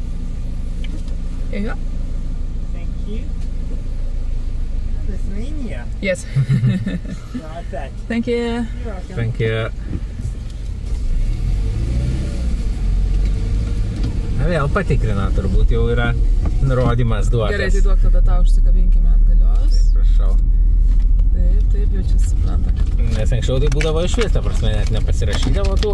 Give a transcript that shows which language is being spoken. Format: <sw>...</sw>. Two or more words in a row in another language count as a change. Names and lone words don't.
<en>There you go. Thank you. Lithuania. Yes. Thank you. Thank you.</en> <lt>Vėl patikrina, turbūt jau yra nurodymas duotas. Gerai, tai duok tada tau užsikabinkime atgalios. Prašau. Taip, jau čia supranta. Nes anksčiau tai būdavo iš vis, ta prasme, net nepasirašydavo tų.</lt>